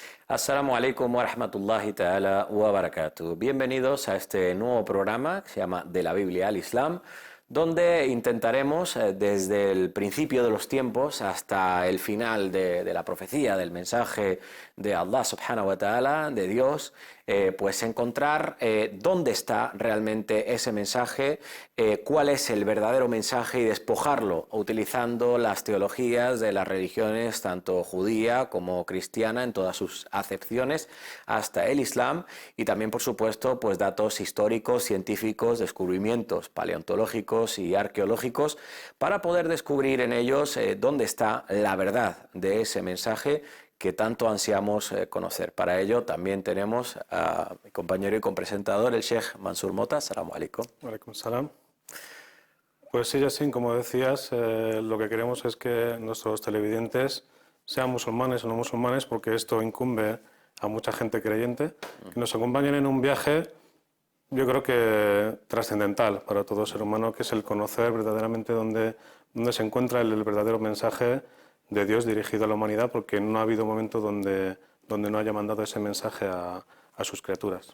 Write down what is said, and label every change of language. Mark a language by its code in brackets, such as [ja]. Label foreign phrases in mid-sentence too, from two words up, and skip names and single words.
[ar] السلام عليكم ورحمة الله تعالى وبركاته. [es] Bienvenidos a este nuevo programa que se llama De la Biblia al Islam, donde intentaremos desde el principio de los tiempos hasta el final de la profecía, del mensaje de Allah [ar] سبحانه وتعالى, [es] de Dios, pues encontrar dónde está realmente ese mensaje, cuál es el verdadero mensaje y despojarlo utilizando las teologías de las religiones tanto judía como cristiana en todas sus acepciones hasta el Islam, y también por supuesto pues datos históricos, científicos, descubrimientos paleontológicos y arqueológicos para poder descubrir en ellos dónde está la verdad de ese mensaje que tanto ansiamos conocer. Para ello también tenemos a mi compañero y compresentador, el Sheikh Mansur Mota. [ar] السلام عليكم. عليكم السلام. [es] Pues sí, Yasin, como decías, lo que queremos es que nuestros televidentes sean musulmanes o no musulmanes, porque esto incumbe a mucha gente creyente, que nos acompañen en un viaje, yo creo que trascendental para todo ser humano, que es el conocer verdaderamente dónde se encuentra el verdadero mensaje de Dios dirigido a la humanidad, porque no ha habido momento donde no haya mandado ese mensaje a sus criaturas.